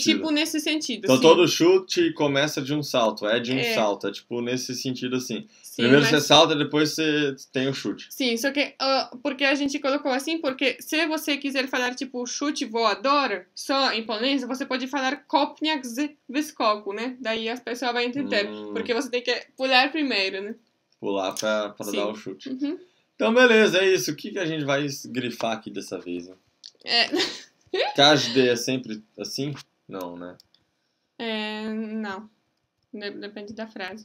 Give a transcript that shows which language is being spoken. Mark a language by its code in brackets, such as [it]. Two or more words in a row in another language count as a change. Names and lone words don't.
[pt] Tipo nesse sentido. Então sim. todo chute começa de um salto, de um salto, é tipo nesse sentido assim. Sim, primeiro você salta, depois você tem o chute. Sim, só que porque a gente colocou assim, porque se você quiser falar tipo chute voador, só em polonês, você pode falar [pl] kopniak z wyskoku, [pt] né? Daí as pessoas vão entender, porque você tem que pular primeiro, né? Pular pra dar o chute. Então beleza, é isso. O que a gente vai grifar aqui dessa vez, hein? Każdy é sempre assim? Não, né? Não. Depende da frase.